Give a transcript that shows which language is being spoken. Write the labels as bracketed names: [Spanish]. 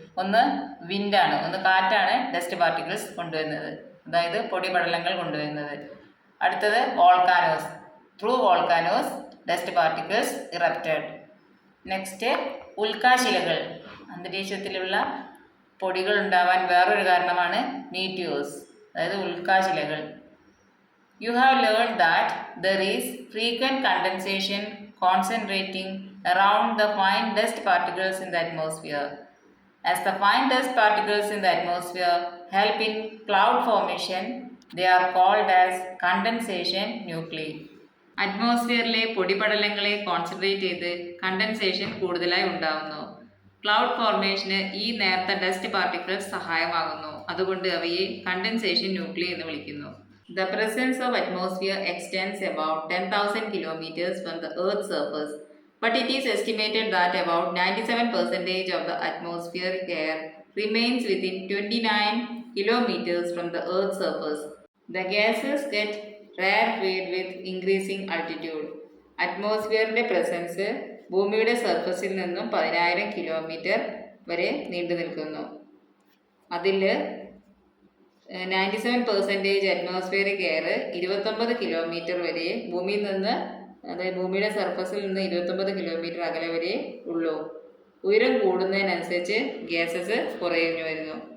[Malayalam] ഒന്ന് വിൻഡാണ്, ഒന്ന് കാറ്റാണ് ഡസ്റ്റ് പാർട്ടിക്കിൾസ് കൊണ്ടുവരുന്നത്, അതായത് പൊടിപടലങ്ങൾ കൊണ്ടുവരുന്നത്. [English] അടുത്തത് volcanoes. Through volcanoes dust particles erupted. [Malayalam] Next ഉൽക്കാശിലകൾ. അന്തരീക്ഷത്തിലുള്ള പൊടികൾ ഉണ്ടാവാൻ വേറൊരു കാരണമാണ് മീറ്റിയോസ്, അതായത് ഉൽക്കാശിലകൾ. [English] You have learned that there is frequent condensation concentrating around the fine dust particles in the atmosphere. As the fine dust particles in the atmosphere help in cloud formation, they are called as condensation nuclei. [Malayalam] അറ്റ്മോസ്ഫിയറിലെ പൊടിപടലങ്ങളെ concentrate ചെയ്ത് condensation കൂടുതലായി ഉണ്ടാകുന്നു. Cloud ഫോർമേഷന് ഈ നേർത്ത dust particles സഹായമാകുന്നു. അതുകൊണ്ട് അവയെ condensation nuclear എന്ന് വിളിക്കുന്നു. [English] The presence of atmosphere extends about 10,000 kilometers from the Earth's surface, but it is estimated that about 97% of the atmospheric air remains within 29 kilometers from the Earth's surface. The gases get rarefied with increasing altitude. [Malayalam] അറ്റ്മോസ്ഫിയറിൻ്റെ presence ഭൂമിയുടെ സർഫസിൽ നിന്നും 10,000 kilometre വരെ നീണ്ടു നിൽക്കുന്നു. അതിൽ 97% atmospheric air 29 kilometre വരെ ഭൂമിയിൽ നിന്ന്, അതായത് ഭൂമിയുടെ സർഫസിൽ നിന്ന് 29 കിലോമീറ്റർ അകലെ വരെ ഉള്ളൂ. ഉയരം കൂടുന്നതിനനുസരിച്ച് ഗ്യാസസ് കുറഞ്ഞു വരുന്നു.